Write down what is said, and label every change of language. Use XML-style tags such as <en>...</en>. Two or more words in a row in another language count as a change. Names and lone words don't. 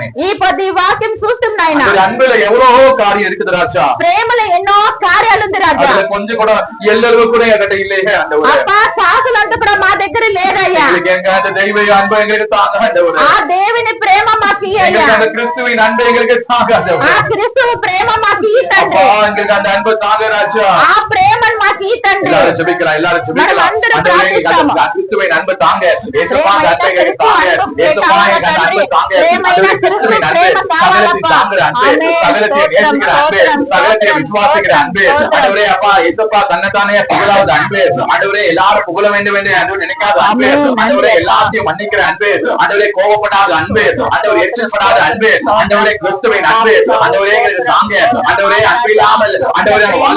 <te>ఈ పొద్దు ఈ వాక్యం చూస్తున్నాయన</te> <ta>ஆண்டவரே அன்புல எவ்வளவோ காரியம் இருக்குது ராஜா</ta> <te>ప్రేమలో ఎన్నో కార్యాలుంది రాజా</te> <ta>அதுல கொஞ்சம் கூட எல்லளவு கூட என்கிட்ட இல்லையே ஆண்டவரே</ta> <te>అబ్బా సాకులంతా కూడా మా దగ్గర లేదయ్యా</te> <ta>எங்களுக்கு எங்க அந்த தெய்வ அன்பு எங்களுக்கு தாங்க ஆண்டவரே</ta> <te>ఆ దేవుని ప్రేమ మాకు ఇయ్యయ్యా</te> <ta>எங்களுக்கு அந்த கிறிஸ்துவின் அன்பு எங்களுக்கு தாங்க ఆ ஆண்டவரே</ta> <te>క్రీస్తువు ప్రేమ మాకు ఈ</te> <ta>அப்பா</ta> <te>తండ్రి</te> <ta>எங்களுக்கு அந்த அன்பு தாங்க ராஜா</ta> <te>ఆ ప్రేమను మాకు ఈ తండ్రి</te> <ta>எல்லாரும் ஜெபிக்கலாம் எல்லாரும் ஜெபிக்கலாம்</ta> <te>మనం అందరం</te> <ta>ஆண்டவரே எங்களுக்கு அந்த</ta> <te>ప్రార్థిస్తాము.</te> <ta>கிறிஸ்துவின் அன்பு தாங்க இயேசுப்பா அந்த அன்பை எங்களுக்கு தாங்க</ta> <te>ప్రేమ</te> <ta>இயேசுப்பா எங்களுக்கு அந்த அன்பு தாங்க ஆண்டவரே கிறிஸ்துவின் அன்பு சகலத்தை தாங்குற அன்பு சகலத்தை நேசிக்கிற அன்பு சகலத்தை விசுவாசிக்கிற அன்பு ஆண்டவரே அப்பா இயேசுப்பா தன்னைத்தானே புகழாத அன்பு ஆண்டவரே எல்லாரும் புகழ வேண்டும் என்று ஆண்டவர் நினைக்காத அன்பு ஆண்டவரே எல்லாத்தையும் மன்னிக்கிற அன்பு ஆண்டவரே கோபப்படாத அன்பு ஆண்டவரே எச்சரிப்படாத அன்பு ஆண்டவரே கிறிஸ்துவின் அன்பு ஆண்டவரே எங்களுக்கு தாங்க ஆண்டவரே அன்பு இல்லாமல் ஆண்டவரே நாங்க வாழ</ta>